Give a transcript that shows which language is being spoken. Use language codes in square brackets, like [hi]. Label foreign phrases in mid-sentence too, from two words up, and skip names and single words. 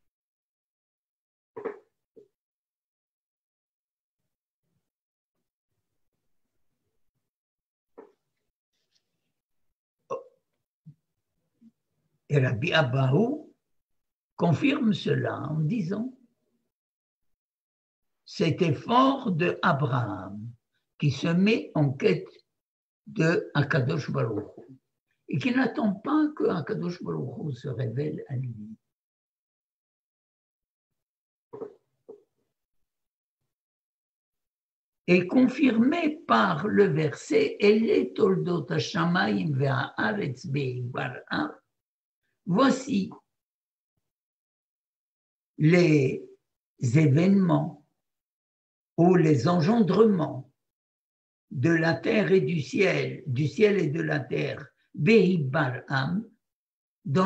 [fr] Et Rabbi Abahu confirme cela en disant cet effort de Abraham qui se met en quête de [he] הקדוש ברוך הוא [fr] et qui n'attend pas que [he] הקדוש ברוך הוא [fr] se révèle à lui. Est confirmé par le verset [he] אלה תולדות השמים והארץ בהבראם. [fr] Voici les événements ou les engendrements de la terre et du ciel et de la terre, Behi-Bar'am, dans